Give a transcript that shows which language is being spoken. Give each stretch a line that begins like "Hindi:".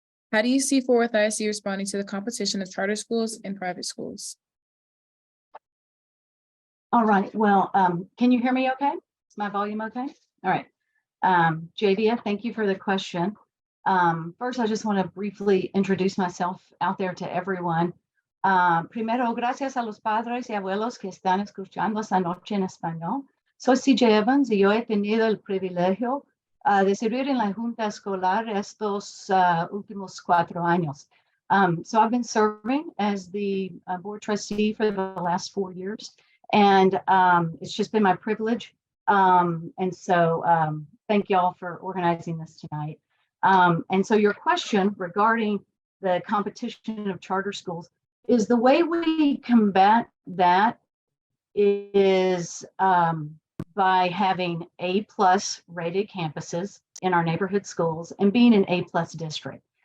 English: How do you see Fort Worth ISD responding to the competition of charter schools and private schools? All right, well, can you hear me okay? Is my volume okay? All right. Javia, thank you for the question. First, I just want to briefly introduce myself out there to everyone.
Spanish: Primero, gracias a los padres y abuelos que están escuchando esta noche en español. Soy C.J. Evans y yo he tenido el privilegio de servir en la Junta Escolar estos últimos 4 años.
English: So I've been serving as the board trustee for the last 4 years, and it's just been my privilege. And so thank you all for organizing this tonight. And so your question regarding the competition of charter schools, is the way we combat that is by having A+ rated campuses in our neighborhood schools and being an A+ district.